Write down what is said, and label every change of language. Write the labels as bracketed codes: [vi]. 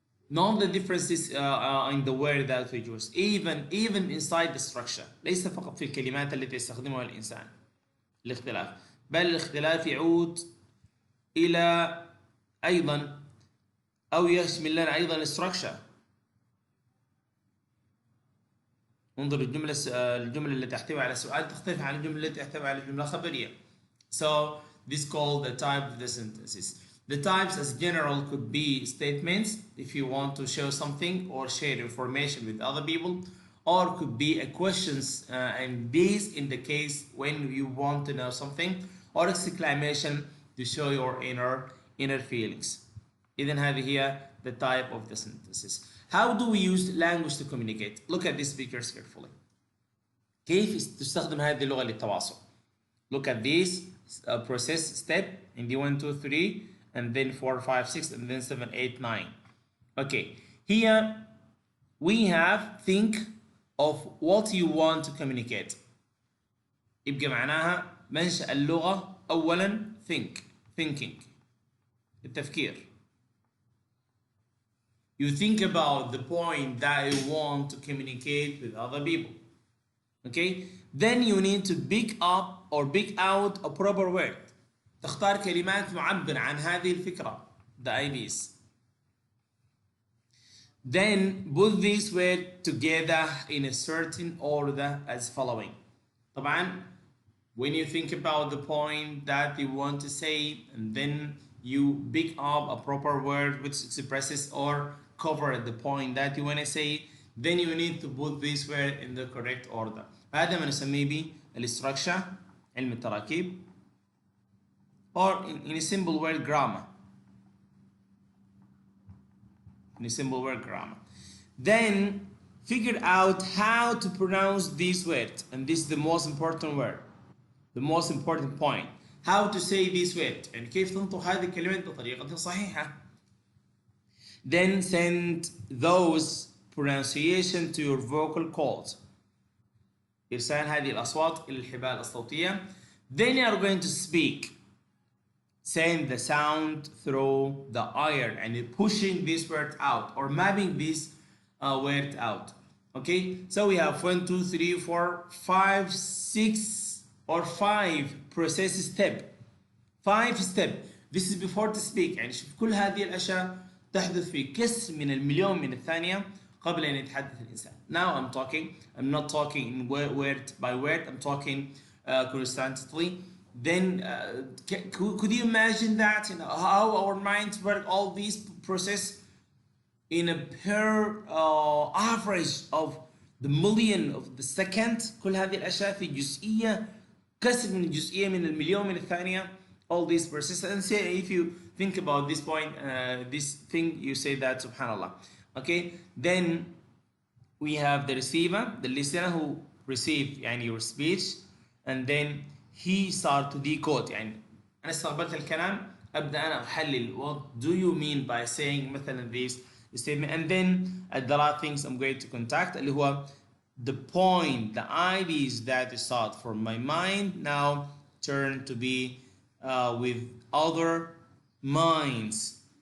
[en] None of the differences in the word that we use, even inside the structure. [ar] ليس فقط في الكلمات التي يستخدمها الإنسان الاختلاف، بل الاختلاف يعود إلى أيضا أو يشمل لنا أيضا الستراكشر. انظر الجملة التي تحتوي على سؤال تختلف عن الجملة التي تحتوي على جملة خبرية. [en] So this is called the type of the sentences. The types as general could be statements if you want to show something or share information with other people, or could be a questions and these in the case when you want to know something, or exclamation to show your inner feelings. [ar] إذن هذه هي [en] the type of the sentences. How do we use language to communicate? Look at these figures carefully. [ar] كيف تستخدم هذه اللغة للتواصل؟ [en] Look at this process step in the 1, 2, 3, and then 4, 5, 6, and then 7, 8, 9. Okay, here we have think of what you want to communicate. [ar] يبقى معناها منشأ اللغة أولا thinking، التفكير. [en] You think about the point that you want to communicate with other people. Okay, then you need to pick up or pick out a proper word. [ar] تختار كلمات معبرة عن هذه الفكرة، [en] the ideas. Then put these words together in a certain order as following. طبعا when you think about the point that you want to say, and then you pick up a proper word which expresses or cover the point that you want to say, then you need to put this word in the correct order. [ar] هذا ما نسميه بالstructure علم التراكيب [en] or in a simple word grammar. In a simple word grammar. Then figure out how to pronounce these words, and this is the most important word, the most important point. How to say this word [ar] يعني كيف تنطق هذه الكلمات بطريقة صحيحة. [en] Then send those pronunciation to your vocal cords. [ar] إرسال هذه الأصوات إلى الحبال الصوتية. [en] Then you are going to speak. Send the sound through the ear and pushing this word out or mapping this word out. Okay, so we have 1, 2, 3, 4, 5, 6 or 5 process step. 5 step. This is before to speak. [ar] يعني شوف كل هذه الأشياء تحدث في كسر من المليون من الثانية قبل أن يتحدث الإنسان. [en] Now I'm not talking in word by word, I'm talking constantly. Then could you imagine that, you know, how our minds work all these process in a per average of the million of the second. [ar] كل هذه الأشياء في جزئية كسر من الجزئية من المليون من الثانية. [en] All these processes, and say if you think about this point, this thing, you say that subhanallah. Okay, then we have the receiver, the listener who received يعني your speech, and then he start to decode. [ar] يعني أنا استقبلت الكلام أبدأ أنا أحلل [en] what do you mean by saying مثلا this statement, and then there are things I'm going to contact اللي هو the point, the ideas that start from my mind now turn to be with other minds.